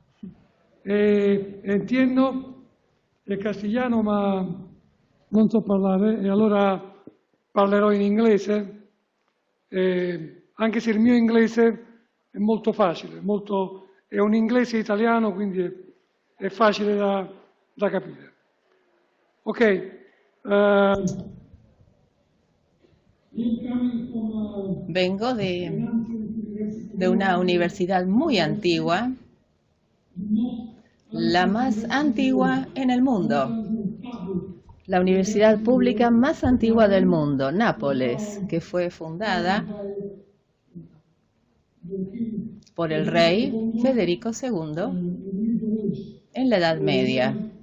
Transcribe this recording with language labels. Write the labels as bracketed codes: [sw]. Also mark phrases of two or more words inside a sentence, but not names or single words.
[it] Entiendo il castigliano, ma non so parlare, e allora parlerò in inglese, anche se il mio inglese è molto facile, è un inglese italiano, quindi è facile da capire. Ok. [es] Vengo de una universidad muy antigua, la más antigua en el mundo, la universidad pública más antigua del mundo, Nápoles, que fue fundada por el rey Federico II en la Edad Media.